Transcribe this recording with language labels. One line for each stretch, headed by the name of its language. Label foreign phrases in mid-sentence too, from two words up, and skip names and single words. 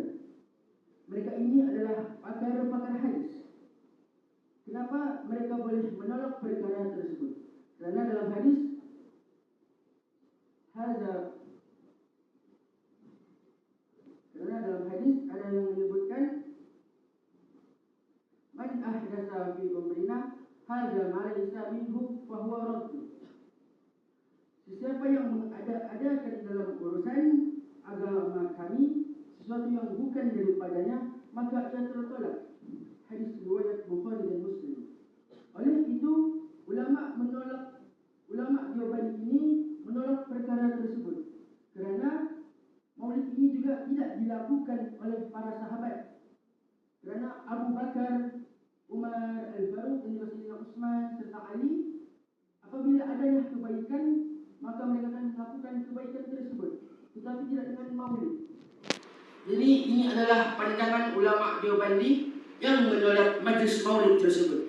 Malay: Mereka ini adalah pakar-pakar hadis. Kenapa mereka boleh menolak perkara tersebut? Kerana dalam hadis ada yang menyebutkan
Arabic: من أحدث في أمرنا هذا ما ليس منه فهو رد.
Malay: Sesiapa yang mengada-adakan dalam urusan agama kami sesuatu yang bukan daripadanya, maka ia tertolak. Hadis riwayat Bukhari dan Muslim. Oleh itu, ulama Deobandi ini menolak perkara tersebut kerana maulid ini juga tidak dilakukan oleh para sahabat. Kerana Abu Bakar, Umar, Al-Faruq dan Sayyidina Utsman serta Ali, apabila adanya kebaikan, maka mereka akan melakukan kebaikan tersebut, tetapi tidak dengan maulid. Jadi ini adalah pandangan ulama Deobandi yang menolak majlis maulid tersebut.